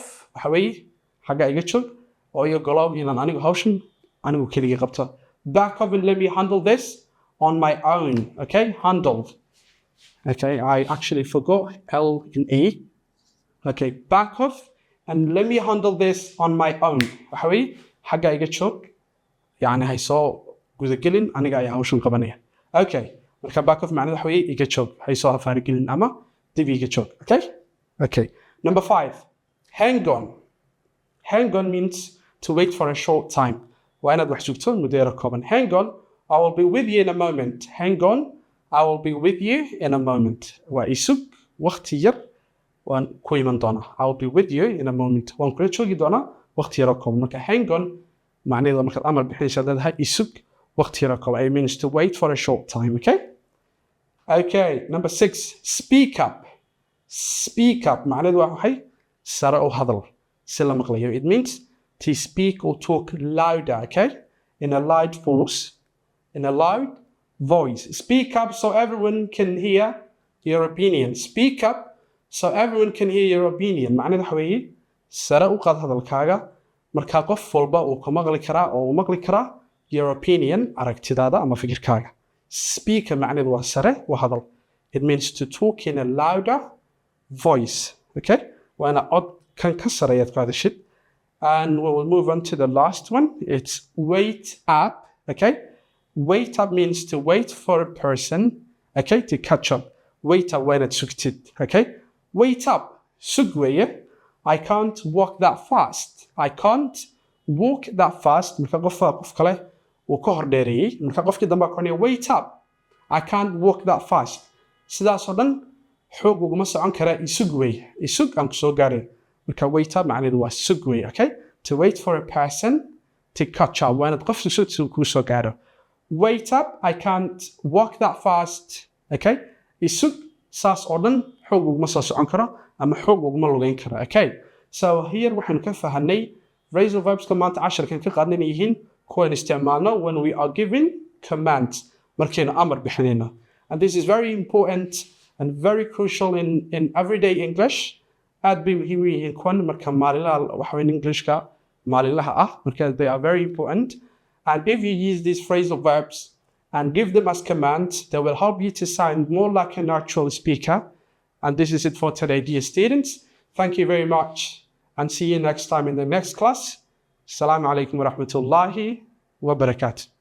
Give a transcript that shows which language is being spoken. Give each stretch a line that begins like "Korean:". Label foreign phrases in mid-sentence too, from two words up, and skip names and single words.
Somali: waxa weeye xagga iga joog oo iyo golow inaan anigu hawshan anigu kaliya qabto
English: back off and let me handle this on my own okay handled okay I actually forgot L and E okay back off and let me handle this on my own
Somali: waxa weeye xagga iga joog yani hay soo gudagelin aniga ayaa hawshan qabanaya okay marka
English: back off
Somali: macnaheedu waxa weeye iga joog hay soo afaar gelin ama dib iga joog okay okay number 5
English: hang on means to wait for a short time
Somali: waa inaad wax sugto muddo yar kooban
English: hang on I will be with you in a moment hang on I will be with you in a moment
Somali: waa isug waqti yar waan ku iman doonaa
English: I will be with you in a moment
Somali: waan kula joogi doonaa waqti yar kooban marka
English: hang on
Somali: macnaheedu markaad amar bixinaysa leedahay isug waqti yar kooban
English: it means to wait for a short time okay number 6 speak up
Somali: macnaheedu waa maxay sare u hadal si la maqlayo
English: it means to speak or talk louder okay in a loud voice speak up so everyone can hear your opinion speak up so everyone can hear your opinion
Somali: macnaheedu waxa weeye sare u qaad hadalkaaga marka qof walba uu ka maqli karaa oo uu maqli karaa
English: your opinion
Somali: aragtidaada ama fikirkaaga
English: speaker
Somali: macnaheedu waa sare u hadal
English: it means to talk in a louder voice okay
Somali: waana cod kan ka sareeyaad ku hadashid
English: and we will move on to the last one it's wait up okay wait up means to wait for a person okay to catch up wait up when it's sugtid okay wait up
Somali: sug weeye
English: I can't walk that fast I can't walk that fast
Somali: marka qof kale uu ka hordheereeyay marka qofkii dambe ku
English: wait up I can't walk that fast
Somali: sidaas oo dhan xoog uguma socon kara isug weeye isug aan soo gaaray marka
English: wait up
Somali: macnaheedu waa sug weeye okay
English: to wait for a person to catch up when
Somali: qof ku soo gaaro
English: wait up I can't walk that fast
Somali: okay isug saas oo dhan xoog uguma soo socon karo ama xoog uguma lugayn karo
English: okay so here
Somali: waxaan ka fahanay
English: phrasal verbs
Somali: ka maanta 10 kan ka qaadnay yihiin kuwan isticmaalno
English: when we are giving commands
Somali: markaynu amar bixinayno
English: and this is very important and very crucial in everyday English
Somali: aad bay muhiim u yihiin kuwan marka maalinlaha waxa weyn Englishka maalinlaha ah marka
English: they are very important and if you use these phrasal verbs and give them as commands they will help you to sound more like a natural speaker and this is it for today dear students thank you very much and see you next time in the next class
Arabic: السلام عليكم ورحمة الله وبركاته